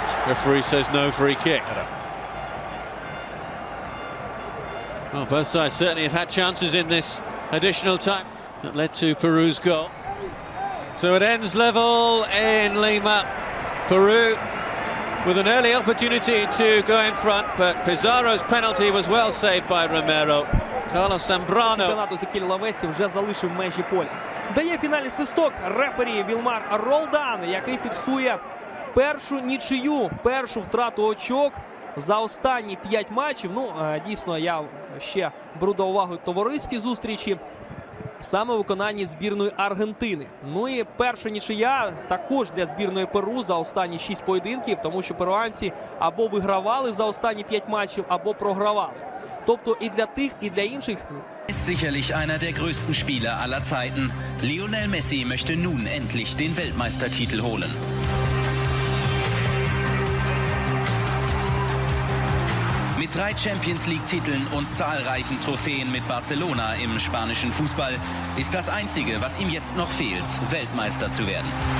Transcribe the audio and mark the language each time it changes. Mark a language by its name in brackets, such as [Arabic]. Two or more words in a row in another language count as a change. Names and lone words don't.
[English] Referee says no free kick. Well, both sides certainly have had chances in this additional time that led to Peru's goal. So it ends level in Lima. Peru with an early opportunity to go in front, but Pizarro's penalty was well saved by Romero. Carlos Zambrano. [Ukrainian] Чемпіонату Закіль Лавесі вже залишив межі поля. Дає фінальний свисток рефері Вілмар Ролдан, який фіксує першу нічию, першу втрату очок за останні 5 матчів. Ну, дійсно, я ще беру до уваги товариські зустрічі саме у виконанні збірної Аргентини. Ну і перша нічия також для збірної Перу за останні 6 поєдинків, тому що перуанці або вигравали за останні 5 матчів, або програвали. Тобто і для тих, і для інших. [German] Ist sicherlich einer der größten Spieler aller Zeiten. Lionel Messi möchte nun endlich den Weltmeistertitel holen. Mit 3 Champions-League-Titeln und zahlreichen Trophäen mit Barcelona im spanischen Fußball ist das Einzige, was ihm jetzt noch fehlt, Weltmeister zu werden.